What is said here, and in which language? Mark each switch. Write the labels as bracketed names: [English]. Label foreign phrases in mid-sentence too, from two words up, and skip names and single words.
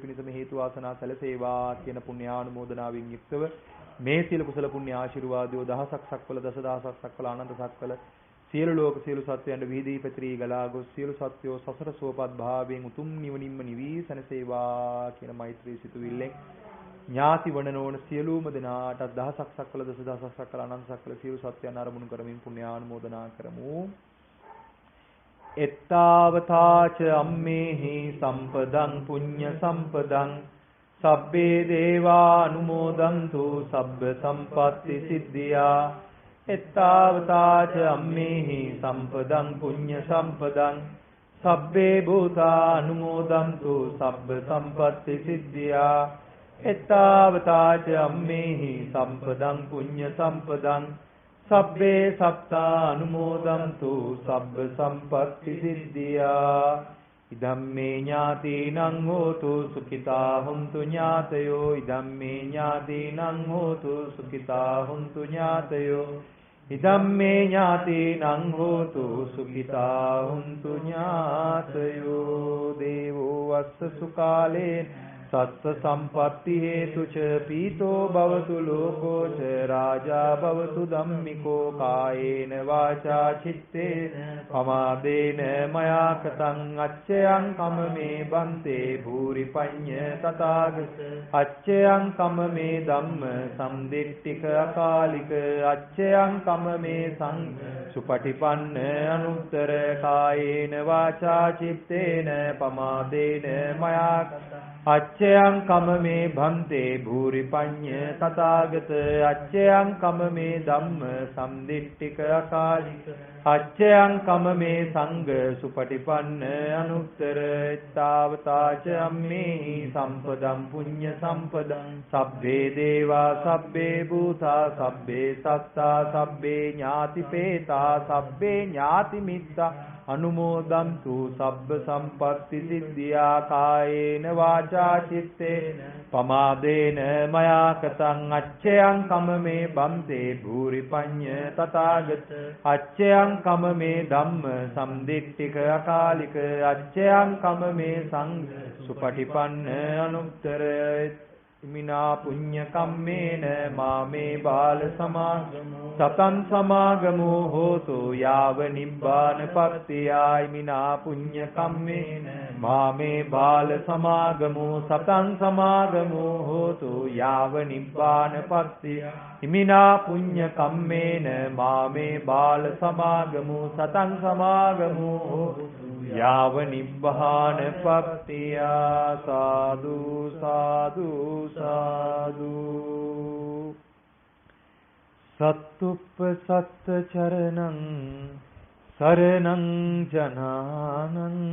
[Sinhala] පිණිසම හේතු වාසනා සැලසේවා කියන පුණ්‍යානුමෝදනාවෙන් යුක්තව මේ සියලු කුසල පුණ්‍ය ආශිර්වාදෝ දහසක් සක්වල දසදහසක් සක්වල අනන්ත සක්වල සියලු ලෝක සියලු සත්‍යයන්ට විහිදී පැතිරී ගලා ගොස් සියලු සත්‍යෝ සසර සුවපත් භාවයෙන් උතුම් නිවනින්ම නිවී සැනසේවා කියන මෛත්‍රී සිතුවිල්ලෙන් ඥාති වණනෝන සියලුම දෙනාට දහසක් සක්වල දසදහසක් සක්වල අනන්ත සක්වල සියලු සත්‍යයන් අරමුණු කරමින් පුණ්‍යානුමෝදනා කරමු. [Pali] එත්තාවතාච අම්මේහි සම්පදං පුඤ්ඤ සම්පදං සබ්බේ දේවා අනුමෝදන්තු සබ්බ සම්පatti සිද්ධියා. එත්තාවතාච අම්මේහි සම්පදං පුඤ්ඤ සම්පදං සබ්බේ භූතා අනුමෝදන්තු සබ්බ සම්පatti සිද්ධියා. එත්තාවතාච අම්මේහි සම්පදං පුඤ්ඤ සම්පදං සබ්බේ සත්තා අනුමෝදන්තු සබ්බ සම්පatti සිද්ධියා. ඉදම්මේ ඥාතිනං හෝතු සුඛිතා හුන්තු ඥාතයෝ. ඉදම්මේ ඥාතිනං හෝතු සුඛිතා හුන්තු ඥාතයෝ. ඉදම්මේ ඥාතිනං හෝතු සුඛිතා හුන්තු ඥාතයෝ. දේවෝ වස්ස සුකාලේ සත්ත සම්පatti හේතු ච පීතෝ භවතු ලෝකෝ ච රාජා භවතු ධම්මිකෝ කායේන වාචා චිත්තේන පමාදේන මයා කතං අච්චයං කමමේ බන්තේ භූරි පඤ්ඤ තථාගත අච්චයං කමමේ ධම්ම සම්දිට්ඨික අකාලික අච්චයං කමමේ සං සුපටිපන්න අනුත්තර කායේන වාචා චිත්තේන පමාදේන මයා අච්චයං කමමේ භන්තේ භූරි පඤ්ඤ තථාගත අච්චයං කමමේ ධම්ම සම්දිට්ඨික අකාලික අච්චයං කමමේ සංඝ සුපටිපන්න අනුත්තර. තාවතාච අම්මේහි සම්පදං පුඤ්ඤ සම්පදං සබ්බේ දේවා සබ්බේ භූතා සබ්බේ සත්තා සබ්බේ ඥාතිපේතා සබ්බේ ඥාති මිත්තා අනුමෝදන්තු සබ්බ සම්පatti සිද්ධියා. කායේන වාචා චිත්තේන පමාදේන මයා කතං අච්චයං කමමේ බන්තේ භූරි පඤ්ඤ තථාගත අච්චයං කමමේ ධම්ම සම්දිට්ඨික අකාලික අච්චයං කමමේ සංඝ සුපටිපන්න අනුත්තර. ඉමිනා පුඤ්ඤ කම්මේන මාමේ බාල සමාගමෝ සතං සමාගමෝ හෝතු යාව නිබ්බාන පත්තියා. ඉමිනා පුඤ්ඤ කම්මේන මාමේ බාල සමාගමෝ සතං සමාගමෝ හෝතු යාව නිබ්බාන පත්තියා. ඉමිනා පුඤ්ඤ කම්මේන මාමේ බාල සමාගමෝ සතං සමාගමෝ හෝතු යාව නිබ්බාන පත්තියා. සාදු සාදු සාදු. සත්තුප්පසත්ත චරණං සරණං ජනානං